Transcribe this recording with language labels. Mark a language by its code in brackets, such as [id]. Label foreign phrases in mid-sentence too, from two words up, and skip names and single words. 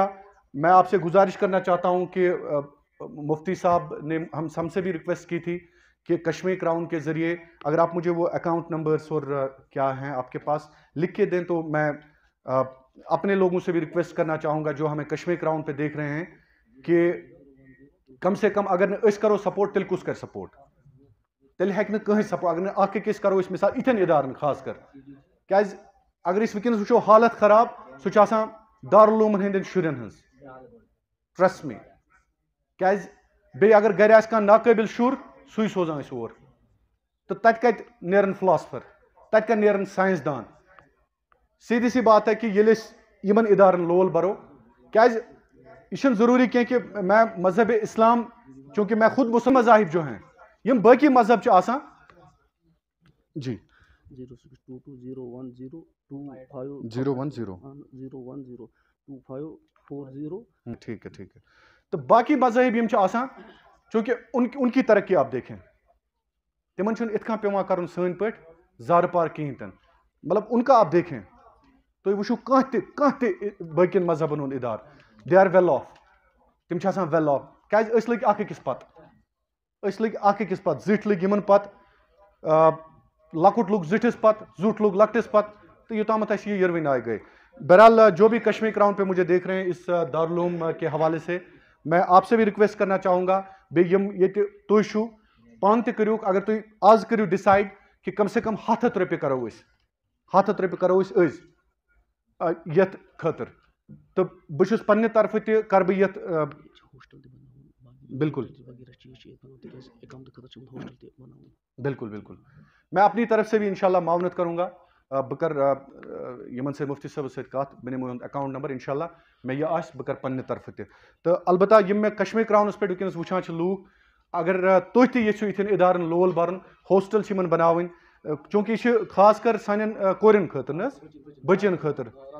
[ur] میں آپ سے گزارش کرنا چاہتا ہوں کہ مفتی صاحب نے ہم سے بھی ریکویسٹ کی تھی کہ کشمیر کراؤن کے ذریعے اگر آپ مجھے وہ اکاؤنٹ نمبرز اور کیا ہیں آپ کے پاس لکھ کے دیں, تو میں اپنے لوگوں سے بھی ریکویسٹ کرنا چاہوں گا جو ہمیں کشمیر کراؤن پہ دیکھ رہے ہیں کہ کم سے کم [ks] اگر اس کرو سپورٹ تیل کس کر سپورٹ, تیل ہیک نہ کہیں سپورٹ. اگر اخ أکس کرو اس مثال اتھن ادارن خاص کر, کیاز اگر اس ونکس وچھو حالت خراب سہ چھ آسان دارالعلومن ہندین شرین ہنز, [en] trust me. [ks] کیاز بی اگر گھر آس کانٛہہ ناقابل شر سُے سوزان أسۍ اور, تو تت کتہِ نیرن فلاسفر, تت کتہِ نیرن سائنس دان. [ur] سیدھی سی بات ہے کہ [ks] ییٚلہِ أسۍ یمن ادارن لول برو, کیاز یہ چھنہٕ ضروری کینٛہہ [ur] کہ میں مذہب اسلام, چونکہ میں خود مسلم مذاہب جو ہیں [ks] یم باقی مذہب چھ آسان. [ur] جی 06220102540 ٹھیک ہے ٹھیک ہے. [ks] تو باقی مذاہب یم چھ آسان, [ur] چونکہ ان کی ترقی آپ دیکھیں, [ks] تمن چھنہٕ اتھ کٔنۍ پیوان کرُن سٲنۍ پٲٹھۍ زارٕ پار کہیٖنۍ تہِ. [ur] مطلب ان کا آپ دیکھیں [ks] تُہۍ وٕچھِو کانٛہہ تہِ باقین مذہبن ہُنٛد ادارٕ, [en] they are well off, [ks] تم چھ آسان [en] well off. [ks] کیازِ أسۍ لٔگۍ اکھ أکِس پتہٕ, أسۍ لٔگۍ اکھ أکِس پتہٕ, زِٹھۍ لٔگۍ یمن پتہٕ, لۄکُٹ لوٚگ زِٹھِس پتہٕ, زیُٹھ لوٚگ لۄکٹِس پتہٕ, تو یوتامتھ اَسہِ یہ یروٕنۍ آے گئے. [ur] بہرحال جو بھی کشمیر کراؤن پہ مجھے دیکھ رہے ہیں اس دارالعلوم کے حوالے سے, میں آپ سے بھی ریکویسٹ کرنا چاہوں گا, [ks] بیٚیہِ یِم ییٚتہِ تُہۍ چھُو پانہٕ تہِ کٔرِو, اگر تُہۍ آز کٔرِو ڈِسایڈ [ur] کہ کم سے کم [ks] 100 رۄپیہِ کرو أسۍ, 100 رۄپیہِ کرو أسۍ أزۍ یتھ خٲطرٕ. تہٕ بہٕ چھُس پننہِ طرفہٕ تہِ کرٕ بہٕ یتھ بالکل بالکل بالکل [ur] میں اپنی طرف سے بھی انشاءاللہ معاونت کروں گا. [ks] بہ کر یمن سے مفتی صاحب سۭتۍ کتھ, بہ نمو یہُنٛد اکاؤنٹ نمبر انشاءاللہ مے یہ آسہِ بہ کر پننہِ طرفہٕ تہِ. تہٕ البتہ یم مےٚ کشمیر کراونس پٮ۪ٹھ وٕنکٮ۪نس وٕچھان چھِ لوٗکھ, اگر تُہۍ تہِ یژھِو یِتھٮ۪ن ادارن لول برُن, ہوسٹل چھِ یمن بناوٕنۍ, چونکہ یہ چھِ خاص کر سانٮ۪ن کورٮ۪ن خٲطرٕ نہ حظ, بچن خٲطرٕ.